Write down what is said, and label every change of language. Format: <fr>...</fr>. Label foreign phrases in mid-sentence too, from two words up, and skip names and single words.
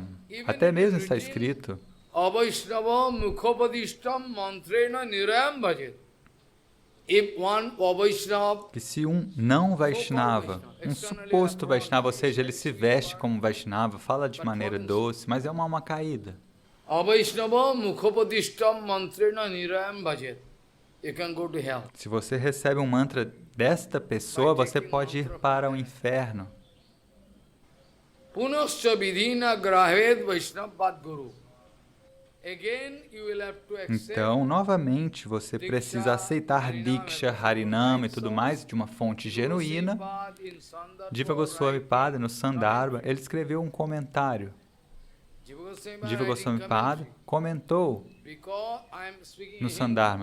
<pt>Até mesmo está escrito que se um não Vaishnava, um suposto Vaishnava, ou seja, ele se veste como Vaishnava, fala de maneira doce, mas é uma alma caída. Se você recebe um mantra desta pessoa, você pode ir para o inferno.</pt> <sa>पुनश्च विधिना ग्राहेद् वैष्णव गुरु.</sa> <en>Again you will have to accept.</en> <pt>Então, novamente, você precisa aceitar Diksha, Harinama e tudo mais de uma fonte genuína. Jiva Goswami Pada, no Sandarbha, ele escreveu um comentário. Jiva Goswami Pada comentou no Sandarbha.</pt>